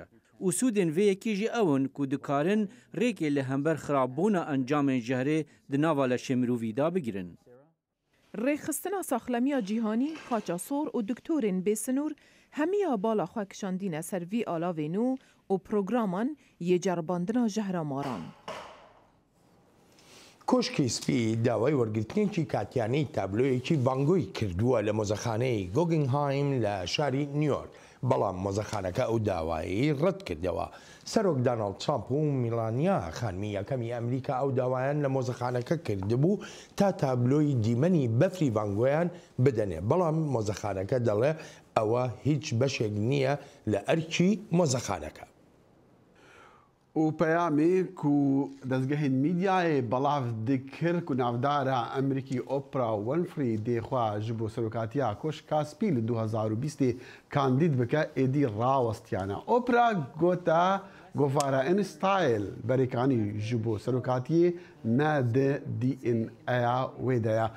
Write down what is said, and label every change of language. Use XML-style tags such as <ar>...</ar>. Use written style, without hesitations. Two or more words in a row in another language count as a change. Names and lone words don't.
<ku>û sûdên vê yekî jî ew in ku dikarin rêkê li hember xirabbûna encamên jehrê di nava leşê mirovî da bigirin. Rêxistina saxlemiya cîhanî, xaça sor û doktorên bêsinûr hemiya bala xwe kişandîne ser vî alavê nû û programan yê ceribandina jehramaran.</ku> <ckb>کۆشکی سپی داوای وەرگرتنێکی کاتیانەی تابلۆیەکی ڤانگۆی کردووە لە مۆزەخانەی گۆگنهایم لە شاری نیویۆرک. بەڵام مۆزەخانەکە ئەو داوایی ڕەت کردەوە. سەرۆک داناڵد ترامپ و میلانیا خانمی یەکەمی ئەمریکا ئەو داوایان لە مۆزەخانەکە کردبوو تا تابلۆی دیمەنی بەفری ڤانگۆیان بدەنێ. بەڵام مۆزەخانەکە دەڵێ ئەوە هیچ بەشێک نییە لە ئەرکی مۆزەخانەکە.</ckb> <ku>و پەیامێ ku dezgehên medyayê belav dikir ku navdara Emerîkî Oprah Winfrey dêxwa ji bo serokatiya Koşka Spî li 2020 kandîd bike êdî rawestiyane. Oprah gota govara InStyle berêkanî ji bo serokatiyê ne di DNAya wê de ye.</ku>